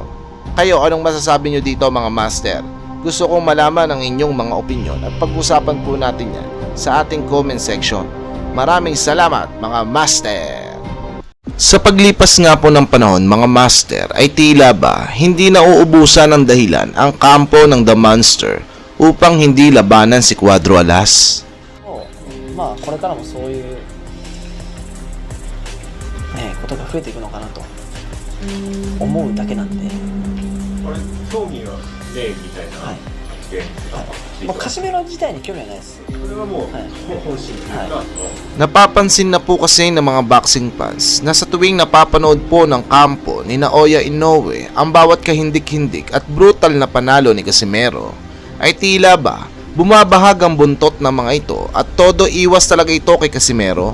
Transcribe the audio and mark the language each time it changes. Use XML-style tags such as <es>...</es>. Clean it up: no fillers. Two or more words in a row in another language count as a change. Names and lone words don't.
<tl>Kayo, anong masasabi nyo dito mga master? Gusto kong malaman ang inyong mga opinion at pag-usapan po natin yan sa ating</tl> <en>comment section.</en> <tl>Maraming salamat mga master! Sa paglipas nga po ng panahon mga master ay tila ba hindi nauubusan ng dahilan ang kampo ng The Monster upang hindi labanan si Cuadro Alas.</tl> <ja>まあこれからもそういう、ことが増えていくのかなと思うだけなんで、これ競技は例みたいな発言とか、カシメロ自体に興味はないです。これはもう本心というか、</ja> <tl>Napapansin na po kasi ng mga</tl> <en>boxing fans</en> <tl>na sa tuwing napapanood po ng kampo ni Oya Inoue ang bawat kahindik-hindik at brutal na panalo ni Casimero ay tila ba bumabahag ang buntot ng mga ito at todo iwas talaga ito kay Casimero.</tl>